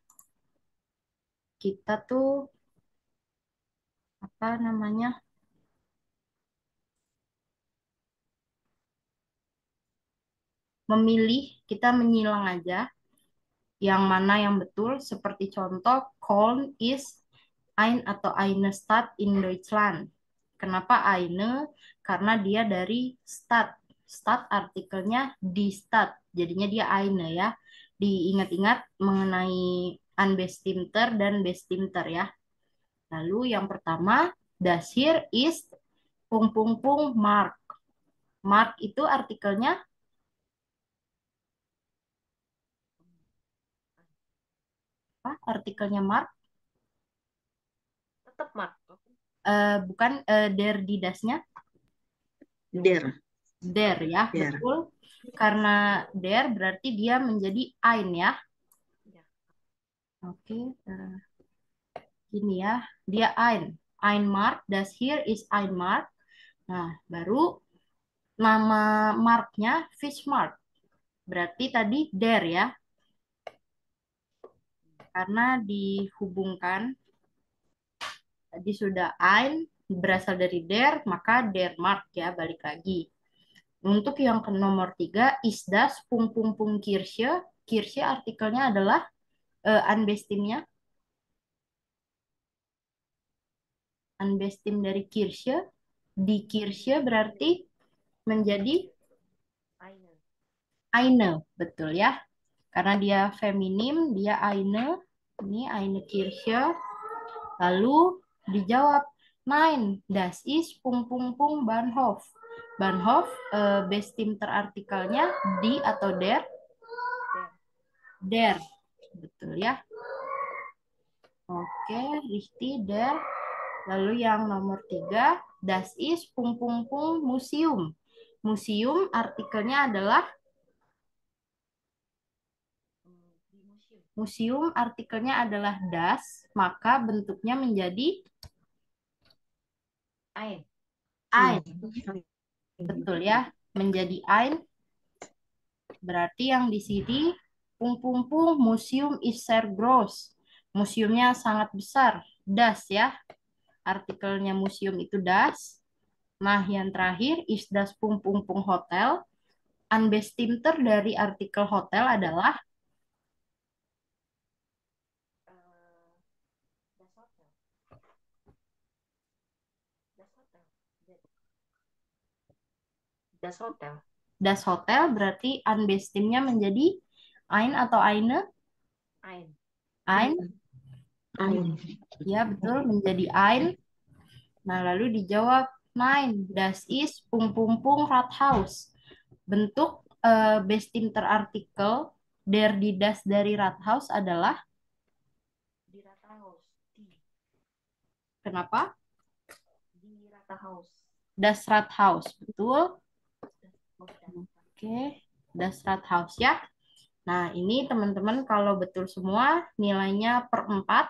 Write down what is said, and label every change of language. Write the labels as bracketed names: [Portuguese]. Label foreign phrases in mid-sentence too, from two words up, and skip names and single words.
[Indonesian] Kita tuh apa namanya? Memilih, kita menyilang aja yang mana yang betul. Seperti contoh, [German] Köln is ein atau eine Stadt in Deutschland. [Indonesian] Kenapa eine? Karena dia dari Stadt. Stadt artikelnya [German] die Stadt. [Indonesian] Jadinya dia eine ya. Diingat-ingat mengenai unbestimmter dan bestimmter ya. Lalu yang pertama, [German] das hier ist pung pung pung Mark. [Indonesian] Mark itu artikelnya apa? Artikelnya Mark Tetap Mark. bukan [German] der di [Indonesian] dasnya Der. der ya, Der. betul. Karena der berarti dia menjadi ein ya. Ya. Oke, gini ya. Dia ein. [German] Ein Mark, das hier is ein Mark. [Indonesian] Nah, baru nama marknya Fishmark. Berarti tadi der ya. Karena dihubungkan tadi sudah ein berasal dari der, maka [German] der Mark [Indonesian] ya, balik lagi. Untuk yang ke nomor 3, [German] is das pung pung pung Kirsche. [Indonesian] Kirsche artikelnya adalah unbestimnya. Unbestim dari Kirsche. Di Kirsche berarti menjadi Eine. eine, betul ya. Karena dia feminim, dia eine. Ini [German] eine Kirsche. [Indonesian] Lalu dijawab, [German] nein, das ist pung pung pung Bahnhof. [Indonesian] Bahnhof, bestim terartikelnya di atau der? Der. Betul ya. Oke, [German] richtig der. [Indonesian] Lalu yang nomor 3, [German] das ist pung pung pung museum. [Indonesian] Museum artikelnya adalah Di museum. museum artikelnya adalah das, maka bentuknya menjadi Ein. ein. Betul ya, menjadi ein. Berarti yang di sini pung pung pung [German] museum is sehr groß. [Indonesian] Museumnya sangat besar. Das ya. Artikelnya museum itu das. Nah, yang terakhir [German] is das pung pung pung hotel. [Indonesian] Unbestimmter dari artikel hotel adalah [German] Das Hotel. Das Hotel. Das Hotel. das Hotel, [Indonesian] berarti unbestimnya menjadi ein atau eine? Ein. Ein, Ein. ya betul, menjadi ein. Nah, lalu dijawab, [German] nein, das ist pung pung pung Rathaus. [Indonesian] Bentuk bestimmter artikel [German] der di das [Indonesian] dari Rathaus adalah [German] Di Rathaus. [Indonesian] kenapa? [German] Di Rathaus. Das Rathaus, [Indonesian] betul. Oh, Oke, [German] das Rathaus ya. [Indonesian] Nah, ini teman-teman kalau betul semua nilainya per 4.